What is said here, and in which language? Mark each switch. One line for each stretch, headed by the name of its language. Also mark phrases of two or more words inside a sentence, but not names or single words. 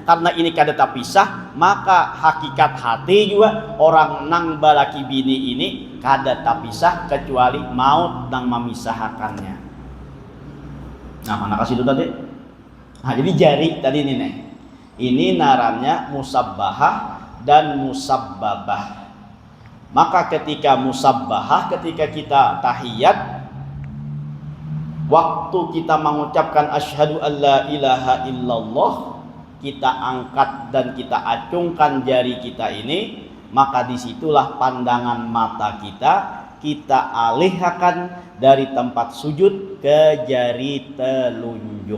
Banjar: Karena ini kada tapisah, maka hakikat hati juga orang nang balaki bini ini kada tapisah kecuali maut nang memisahkannya. Nah, mana kasih itu tadi? Nah, jadi jari tadi ini nih. Ini naranya musabbahah dan musabbabah. Maka ketika musabbahah, ketika kita tahiyat, waktu kita mengucapkan
Arabic: أشهد أن لا إله إلا الله,
Banjar: kita angkat dan kita acungkan jari kita ini, maka disitulah pandangan mata kita alihkan dari tempat sujud ke jari telunjuk.